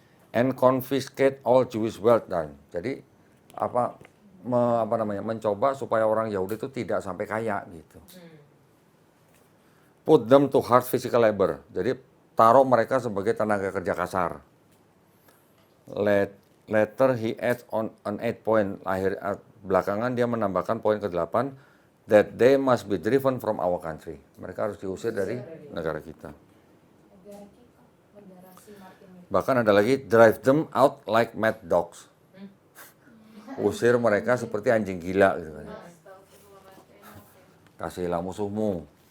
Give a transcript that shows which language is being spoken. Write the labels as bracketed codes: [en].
[en] And confiscate all Jewish wealth. [id] Jadi mencoba supaya orang Yahudi itu tidak sampai kaya gitu. [en] Put them to hard physical labor. [id] Jadi taruh mereka sebagai tenaga kerja kasar. [en] Later he adds on an 8 point. [id] Belakangan dia menambahkan poin ke-8 [en] that they must be driven from our country. [id] Mereka harus diusir dari negara kita. Bahkan ada lagi [en] drive them out like mad dogs. [id] Usir mereka seperti anjing gila gitu kan. Kasihilah musuhmu.